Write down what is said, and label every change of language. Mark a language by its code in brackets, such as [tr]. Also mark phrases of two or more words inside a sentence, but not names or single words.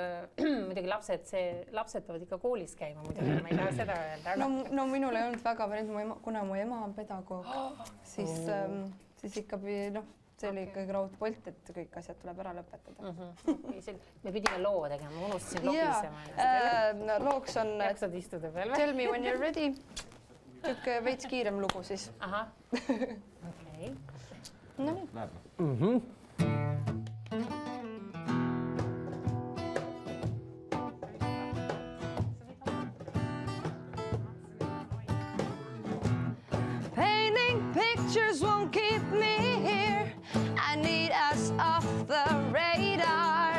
[et] Muidugi lapsed peavad ikka koolis käima, muidugi ma ei taha seda öelda. No minul ei olnud väga päris, kuna mu ema on pedagoog, siis ikka see oli ikkagi raudpolt, et kõik asjad tuleb ära lõpetada. Me pidime loo tegema, ma unustasin logisema. Looks on Jaksad istuda peal või? Tell me when you're ready. Tükk veits kiirem lugu siis. Aha, okei. No nii. Läheb. [en] Painting pictures won't keep me here. I need us off the radar.